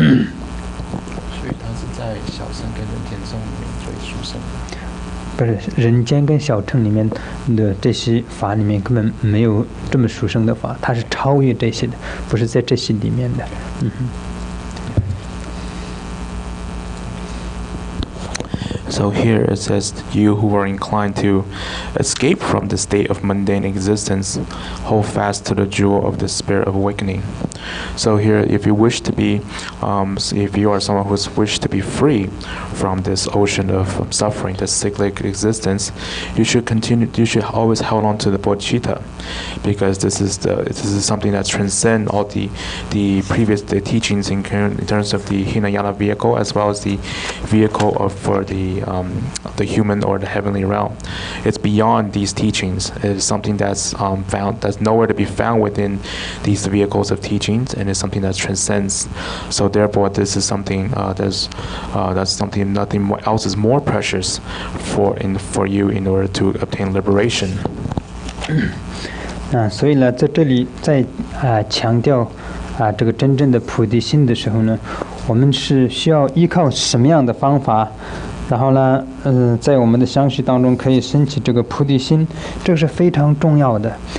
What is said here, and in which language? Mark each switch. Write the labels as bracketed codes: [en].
[zh] 以它是在小乘跟人天中里面最殊胜的。不是人间跟小乘里面的这些法里面根本没有这么殊胜的法，它是超越这些的，不是在这些里面的。 [en] So here it says, you who are inclined to escape from the state of mundane existence, hold fast to the jewel of the spirit of awakening. So here, if you wish to be, if you are someone who wishes to be free from this ocean of suffering, this cyclic existence, you should always hold on to the bodhicitta, because this is something that transcends all the previous teachings in terms of the Hinayana vehicle, as well as the vehicle for the human or the heavenly realm. It's beyond these teachings. It is something that's nowhere to be found within these vehicles of teachings, and it's something that transcends. So therefore, this is something that's something nothing else is more precious for you in order to obtain liberation. [zh] 所以呢，在这里在强调这个真正的菩提心的时候呢，我们是需要依靠什么样的方法？然后呢，在我们的相续当中可以升起这个菩提心，这个是非常重要的。